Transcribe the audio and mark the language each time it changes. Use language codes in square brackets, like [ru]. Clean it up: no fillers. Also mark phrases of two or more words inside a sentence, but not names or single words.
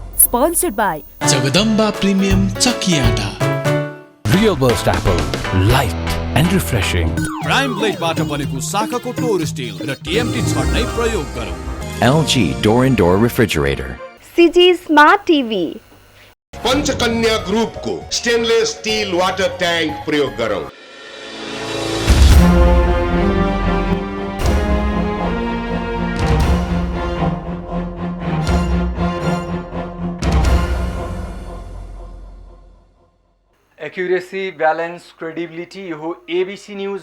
[en] Sponsored by Jagadamba Premium Chakiata. Real Burst Apple, light and refreshing. [ne] Prime Blade-बाट बनेको शाखाको टोर स्टिल र TMT छड नै प्रयोग गरौँ। [en] LG Door and Door Refrigerator. CG Smart TV. [ne] पंचकन्या ग्रुप को [en] stainless steel water tank [ne] प्रयोग करो। [en] accuracy, balance, credibility [ne] यो हो ABC न्यूज।